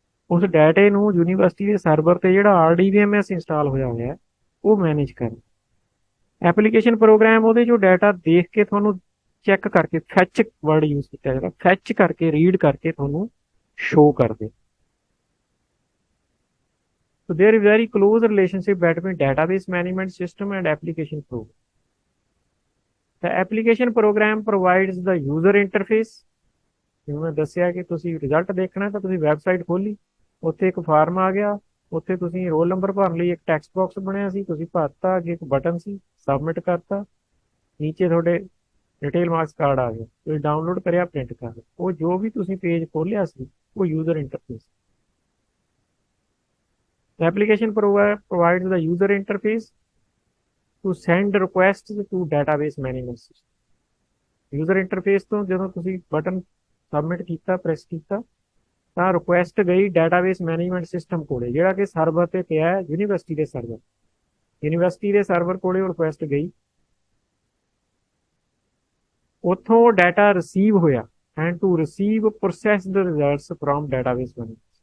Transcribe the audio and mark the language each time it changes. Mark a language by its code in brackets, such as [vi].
[pa] ਉਸ ਡਾਟੇ ਨੂੰ ਯੂਨੀਵਰਸਿਟੀ ਦੇ ਸਰਵਰ ਤੇ ਜਿਹੜਾ RDBMS ਇੰਸਟਾਲ ਹੋਇਆ ਹੋਇਆ ਉਹ ਮੈਨੇਜ ਕਰਨਾ। ਐਪਲੀਕੇਸ਼ਨ ਪ੍ਰੋਗਰਾਮ ਉਹਦੇ ਚੋਂ ਡਾਟਾ ਦੇਖ ਕੇ ਤੁਹਾਨੂੰ ਚੈੱਕ ਕਰਕੇ, ਫੈਚ ਵਰਡ ਯੂਜ਼ ਕੀਤਾ ਜਾਂਦਾ, ਫੈਚ ਕਰਕੇ ਰੀਡ ਕਰਕੇ ਤੁਹਾਨੂੰ ਸ਼ੋ ਕਰਦੇ। [en] So there is very close relationship between database management system and application program। The application program provides the user interface। [pa] ਜਿਵੇਂ ਮੈਂ ਦੱਸਿਆ ਕਿ ਤੁਸੀਂ ਰਿਜ਼ਲਟ ਦੇਖਣਾ ਤਾਂ ਤੁਸੀਂ ਵੈਬਸਾਈਟ ਖੋਲੀ, ਉੱਥੇ ਇੱਕ ਫਾਰਮ ਆ ਗਿਆ, ਉੱਥੇ ਤੁਸੀਂ ਰੋਲ ਨੰਬਰ ਭਰਨ ਲਈ ਇੱਕ ਟੈਕਸਟ ਬਾਕਸ ਬਣਿਆ ਸੀ, ਤੁਸੀਂ ਭਰਤਾ, ਅੱਗੇ ਇੱਕ ਬਟਨ ਸੀ, ਸਬਮਿਟ ਕਰਤਾ, ਨੀਚੇ ਤੁਹਾਡੇ ਡਿਟੇਲ ਮਾਰਕਸ ਕਾਰਡ ਆ ਗਿਆ, ਤੁਸੀਂ ਡਾਊਨਲੋਡ ਕਰਿਆ, ਪ੍ਰਿੰਟ ਕਰ ਲਿਆ। ਉਹ ਜੋ ਵੀ ਤੁਸੀਂ ਪੇਜ ਖੋਲਿਆ ਸੀ ਉਹ user interface. [en] The application provides the user interface to send requests to database management system। [pa] user interface ਤੋਂ ਜਦੋਂ ਤੁਸੀਂ ਬਟਨ ਸਬਮਿਟ ਕੀਤਾ, ਪ੍ਰੈਸ ਕੀਤਾ, ਤਾਂ ਰਿਕੁਐਸਟ ਗਈ ਡਾਟਾਬੇਸ ਮੈਨੇਜਮੈਂਟ ਸਿਸਟਮ ਕੋਲੇ, ਜਿਹੜਾ ਕਿ ਸਰਵਰ ਤੇ ਪਿਆ ਹੈ ਯੂਨੀਵਰਸਿਟੀ ਦੇ ਸਰਵਰ। ਯੂਨੀਵਰਸਿਟੀ ਦੇ ਸਰਵਰ ਕੋਲੇ ਉਹ ਰਿਕੁਐਸਟ ਗਈ, ਉੱਥੋਂ ਡਾਟਾ ਰਿਸੀਵ ਹੋਇਆ, [en] And to receive process the results from database management.